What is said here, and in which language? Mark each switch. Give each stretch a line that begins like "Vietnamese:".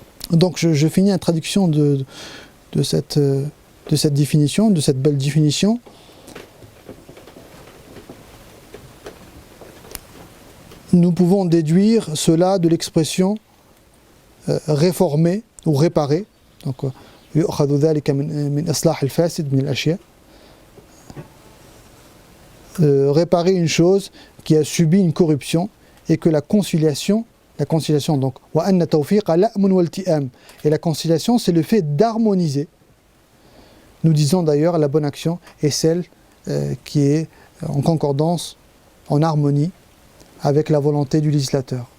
French: Donc, je finis la traduction de cette définition, de cette belle définition. Nous pouvons déduire cela de l'expression réformer ou réparer.
Arabic: Donc, يؤخذ ذلك من إصلاح الفاسد من الأشياء.
French: Réparer une chose qui a subi une corruption et que la conciliation donc
Arabic: وأن التوفيق لأم والتئام,
French: et la conciliation c'est le fait d'harmoniser. Nous disons d'ailleurs la bonne action est celle qui est en concordance, en harmonie avec la volonté du législateur.